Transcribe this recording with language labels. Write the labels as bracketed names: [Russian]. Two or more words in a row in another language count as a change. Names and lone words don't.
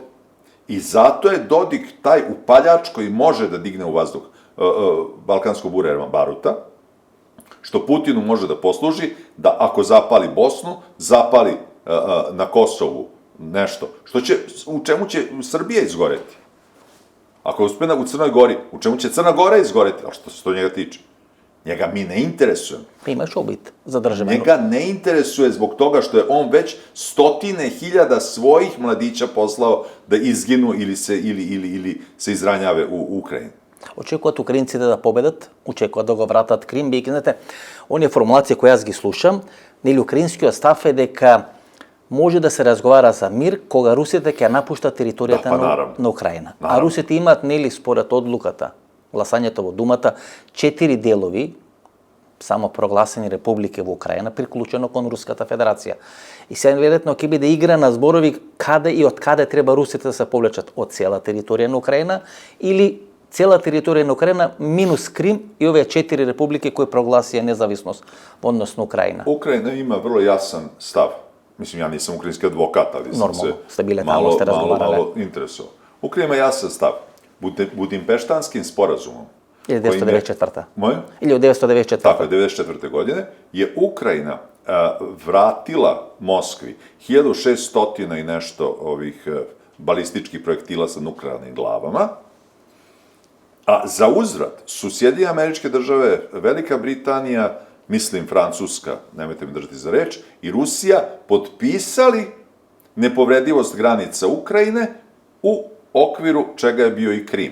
[Serbian] I zato je Dodik taj upaljač koji može da digne u vazduh balkanskog bure baruta, što Putinu može da posluži da ako zapali Bosnu, zapali na Kosovu nešto, u čemu će Srbija izgoreti. Ako je uspena u Crnoj Gori, u čemu će Crna Gora izgoreti, a što se to njega tiče? Njega mi ne interesujemo. Има што бит задржано. Njega ne interesuje zbog toga što je on već stotine hiljada svojih mladića poslao da izginu ili se izranjave u Ukrajini. [Macedonian] Очекуваат украинците да победат, очекуваат да го вратат Крим, бидејќи знаете, оние формулации кои јас ги слушам, нели украинскиот став е дека може да се разговара за мир кога русите ќе напуштат територијата на Украина. А русите имаат нели според одлуката, гласањето во Думата, 4 делови само прогласени републики во Украина, приклучено кон Руската Федерација. И сега веројатно ќе биде игра на зборови каде и од каде треба русите да се повлечат, од цела територија на Украина или цела територија на Украина минус Крим и овие 4 републики кои прогласија независност во однос на Украина. [Serbian] Ukrajina ima vrlo jasan stav. Mislim, ja nisam ukrajinski advokat, ali sam se malo interesovao. Ukrajina ima jasan stav. Budimpeštanskim sporazumom. 1994. Moje? Ili od 1994. Tako je, 1994. godine je Ukrajina vratila Moskvi 1600 i nešto ovih balističkih projektila sa nuklearnim glavama, a za uzvrat su Sjedinjene Američke Države, Velika Britanija, mislim Francuska, nemojte mi držati za reč, i Rusija potpisali nepovredivost granica Ukrajine u okviru čega je bio i Krim.